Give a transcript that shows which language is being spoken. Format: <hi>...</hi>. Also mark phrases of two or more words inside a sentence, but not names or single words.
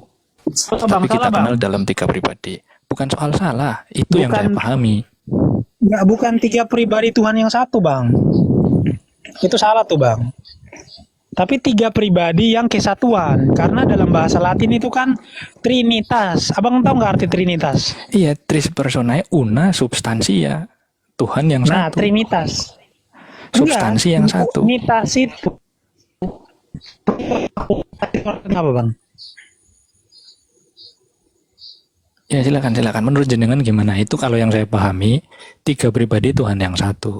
<id>Tapi kita kenal dalam 3 pribadi. Bukan soal salah, itu yang saya pahami. Enggak, bukan 3 pribadi Tuhan yang satu, Bang. Itu salah tuh, Bang. Tapi 3 pribadi yang kesatuan. Karena dalam bahasa Latin itu kan Trinitas. Abang tahu nggak arti Trinitas?</id> <la>Iya, tris personae una substansia.</la> <id>Tuhan yang Nah, satu. Trinitas. Substansi yang satu. Trinitas itu kenapa, Bang? Ya silakan. Menurut jenengan gimana? Itu kalau yang saya pahami 3 pribadi Tuhan yang satu.</id>